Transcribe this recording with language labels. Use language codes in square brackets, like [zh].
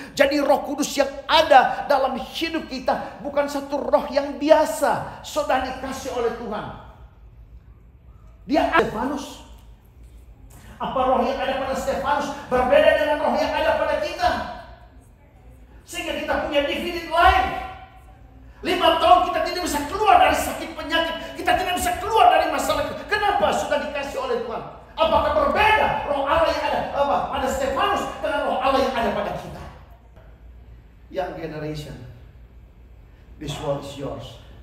[id] Jadi Roh Kudus yang ada dalam hidup kita bukan satu roh yang biasa, sudah dikasih oleh Tuhan. Dia Stefanus. Apa roh yang ada pada Stefanus berbeda dengan roh yang ada pada kita? Sehingga kita punya [en] defeated life. [id] 5 tahun kita tidak bisa keluar dari sakit penyakit. Kita tidak bisa keluar dari masalah. Kenapa? Sudah dikasih oleh Tuhan. Apakah berbeda roh Allah yang ada pada Stefanus dengan roh Allah yang ada pada kita? [en] Young generation, this world is yours.